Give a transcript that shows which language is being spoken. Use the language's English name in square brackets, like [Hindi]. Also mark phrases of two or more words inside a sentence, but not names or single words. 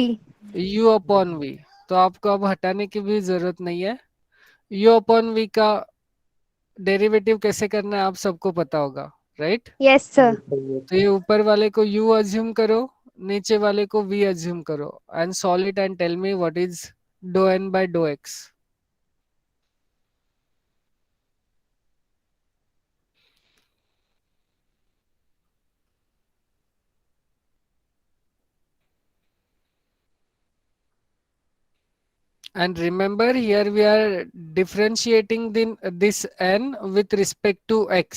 [Hindi] u/v। तो आपको अब हटाने की भी जरूरत नहीं है। u/v का डेरिवेटिव कैसे करना है आप सबको पता होगा, राइट? [English] yes sir. [Hindi] तो ये ऊपर वाले को u अज्यूम करो, नीचे वाले को v अज्यूम करो, [English] and solve it and tell me what is dou n by dou x. And remember, here we are differentiating this n with respect to x.